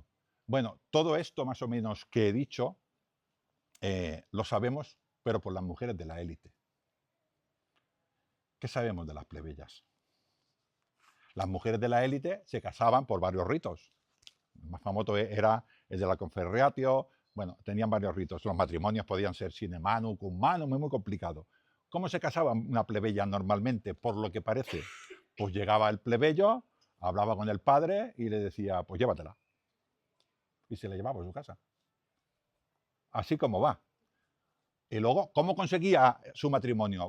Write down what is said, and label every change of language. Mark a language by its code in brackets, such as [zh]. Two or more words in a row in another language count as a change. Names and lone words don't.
[es] Bueno, todo esto más o menos que he dicho, lo sabemos, pero por las mujeres de la élite. ¿Qué sabemos de las plebeyas? Las mujeres de la élite se casaban por varios ritos. El más famoso era el de la conferreatio. Bueno, tenían varios ritos. [la] Los matrimonios podían ser sine manu, cum manu, [es] muy complicado. ¿Cómo se casaba una plebeya normalmente? Por lo que parece, pues llegaba el plebeyo, hablaba con el padre y le decía, pues llévatela. Y se la llevaba a su casa. Así como va. Y luego, ¿cómo conseguía su matrimonio?